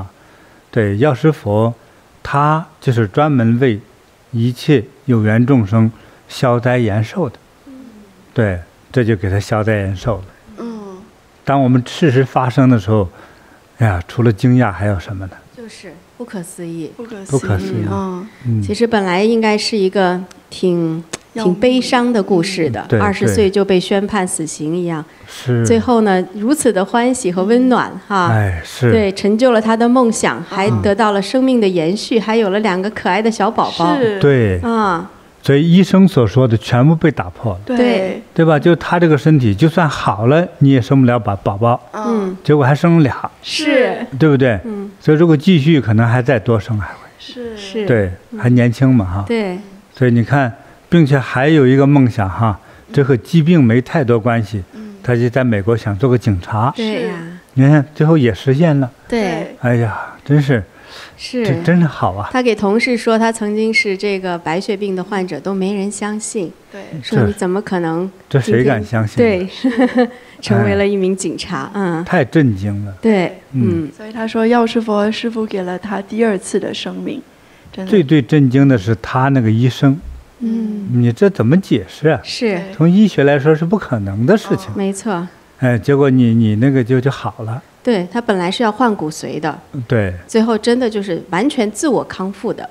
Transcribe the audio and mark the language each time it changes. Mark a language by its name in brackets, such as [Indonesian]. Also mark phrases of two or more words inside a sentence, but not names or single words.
[Chinese] 對，藥師佛，他就是專門為一切有緣眾生消災延壽的。對，這就給他消災延壽了。當我們事實發生的時候，哎呀，除了驚訝還有什麼呢？就是不可思議，不可思議。其實本來應該是一個挺悲傷的故事的，20歲就被宣判死刑一樣。是。最後呢，如此的歡喜和溫暖哈。是。對，成就了他的夢想，還得到了生命的延續，還有了2個可愛的小寶寶。是。對。所以醫生所說的全部被打破了。对吧？就他這個身體，就算好了，你也生不了寶寶。結果還生了2。是。對不對？所以如果繼續，可能還再多生還會。是。對，還年輕嘛哈。對。所以你看，並且還有一個夢想哈，這和疾病沒太多關係。他就在美國想做個警察。對呀。你看，最後也實現了。對。哎呀，真是。是，真是好啊！他給同事說他曾經是這個白血病的患者，都沒人相信。對，說你怎麼可能？這誰敢相信？對，成為了一名警察，太震驚了。對，所以他說藥師佛師父給了他第2次的生命。真的。最震驚的是他那個醫生。你這怎麼解釋啊？是。從醫學來說是不可能的事情。沒錯。結果你那個就好了。對，他本來是要換骨髓的，對，最後真的就是完全自我康復的，